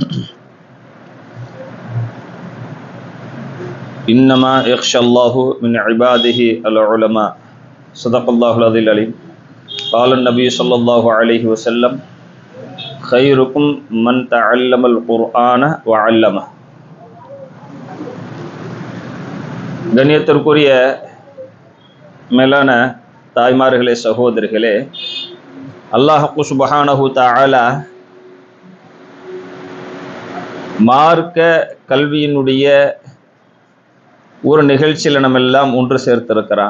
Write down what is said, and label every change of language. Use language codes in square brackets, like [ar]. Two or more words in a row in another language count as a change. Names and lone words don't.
[ar] إنما يخشى الله من عباده العلماء صدق الله العظيم العليم قال النبي صلى الله عليه وسلم خيركم من تعلم القرآن وعلمه. [ta] கண்ணியத்திற்குரிய மேலான தாய்மார்களே, சகோதரிகளே, [ar] الله سبحانه تعالى [ta] மார்க்க கல்வியினுடைய ஒரு நிகழ்ச்சியில் நம்ம எல்லாம் ஒன்று சேர்த்திருக்கிறான்.